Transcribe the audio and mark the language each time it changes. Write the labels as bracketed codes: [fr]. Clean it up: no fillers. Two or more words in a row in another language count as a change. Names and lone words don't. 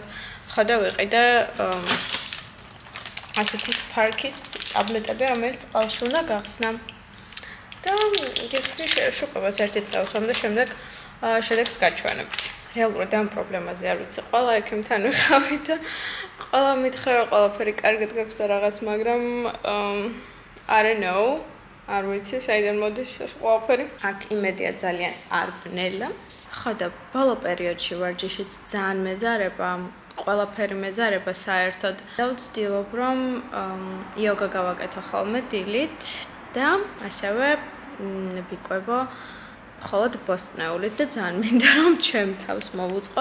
[ka] ხო და ვიყიდე ასეთი სპარკის ტაბლეტები, რომელიც წყალში უნდა გახსნა. და გიხსნი შეშუპებას ერთი დღე ვსვამ და შემდეგ შედეგს გაჩვენებთ. რეალურად ამ პრობლემაზე არ ვიცი, ყველა ექიმთან ვიყავი და ყველა მითხრა რომ ყველაფერი კარგად გაქვს და რაღაც, მაგრამ [en] I don't know, [ka] არ ვიცი, საიდან მოდის ეს ყველაფერი. აქ იმედია ძალიან არ ბნელა. ხო და ბოლო პერიოდში ვარჯიშიც ძალიან მეძარება, ყველაფერი მეძარება საერთოდ. და ვცდილობ რომ იოგა გავაკეთო ხოლმე დილით და ასევე ვიკვებო მხოლოდ ბოსტნეულით და ძალიან მინდა რომ ჩემ თავს მოვუწყო.